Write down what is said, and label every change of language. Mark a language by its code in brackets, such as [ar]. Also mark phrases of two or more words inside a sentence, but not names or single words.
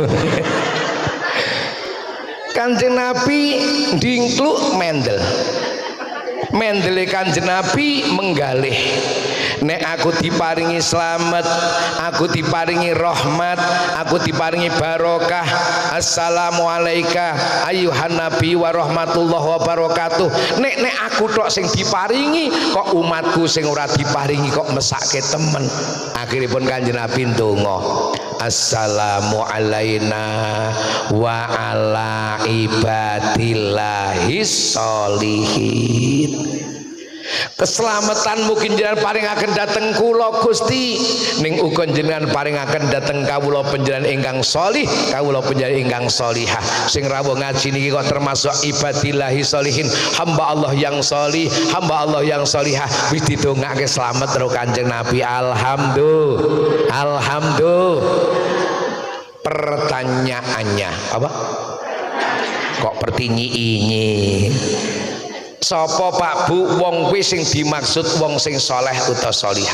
[jv] Kanjeng Nabi dingkluk mendele Kanjeng Nabi menggalih, nek aku diparingi slamet, aku diparingi rahmat, aku diparingi barokah. [ar] Assalamualaikum ayuhan nabi wa rahmatullah wa barakatuh. [jv] Nek aku tok sing diparingi, kok umatku sing ora diparingi kok mesake temen. Akhiripun Kanjeng Nabi ndonga, [ar] assalamu alaina wa ala ibadillahis sholihin. [jv] Keselamatan mungkin jenengan paringaken dhateng kula Gusti, ning uga jenengan paringaken dhateng kawula panjenengan ingkang sholih, kawula panjenengan ingkang sholihah. Sing rawuh ngaji niki kok termasuk [ar] ibadillahi sholihin, [id] hamba Allah yang sholih, hamba Allah yang sholihah. [jv] Wis didongake slamet karo Kanjeng Nabi. [id] Alhamdulillah. Pertanyaannya apa? Kok pertinyi-inyi? [jv] Sapa Pak Bu wong kuwi sing dimaksud wong sing soleh utawa solihah?